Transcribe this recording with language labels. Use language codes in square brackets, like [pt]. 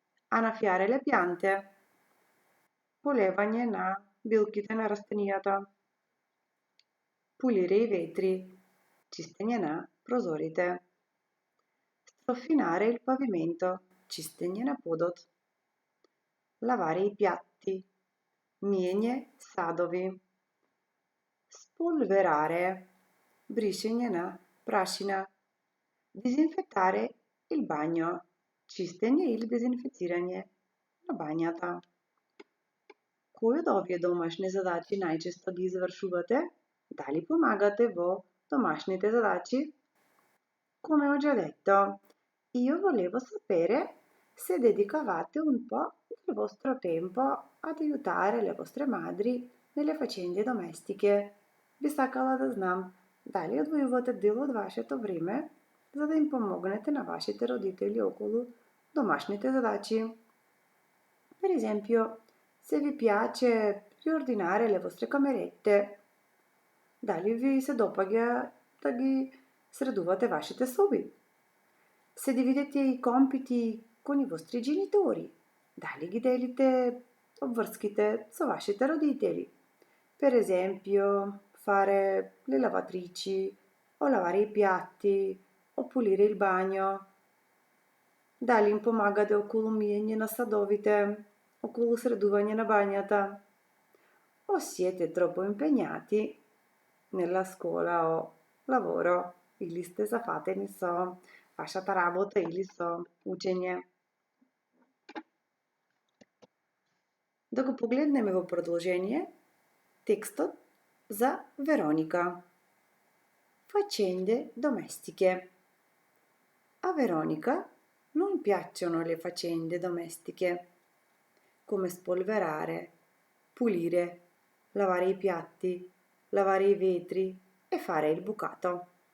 [it] Annaffiare le piante, [mk] полевање на билките на растенијата. [it] Pulire i vetri, [mk] чистење на прозорите. [it] Strofinare il pavimento, [mk] чистење на подот. [it] Lavare i piatti, [mk] миење садови. [it] Spolverare, [mk] бришење на прашина. [it] Disinfettare il bagno, [mk] чистење или дезинфицирање на бањата. Кои од овие домашни задачи најчесто ги извршувате? Дали помагате во domашните задачи? [it] Come ho già detto, io volevo sapere se dedicavate un po' del vostro tempo ad aiutare le vostre madri nelle faccende domestiche. [mk] Би сакала да знам дали одвојувате дел од вашето време за да им помогнете на вашите родители околу домашните задачи. [it] Per esempio, se vi piace riordinare le vostre camerette, [mk] дали ви се допаѓа да ги средувате вашите соби? [it] Se dividete i compiti con i vostri genitori, [mk] дали ги делите обврските со вашите родители? [it] Per esempio, fare le lavatrici, o lavare i piatti, o pulire il bagno. [mk] Дали им помагате околу миење на садовите, околу средување на бањата? [it] O siete troppo impegnati nella scuola o lavoro [mk] или сте зафатени со вашата работа или со учење? Да го погледнеме во продолжение текстот за Veronica. [it] Faccende domestiche. A Veronica non piacciono le faccende domestiche, come spolverare, pulire, lavare i piatti, lavare i vetri e fare il bucato.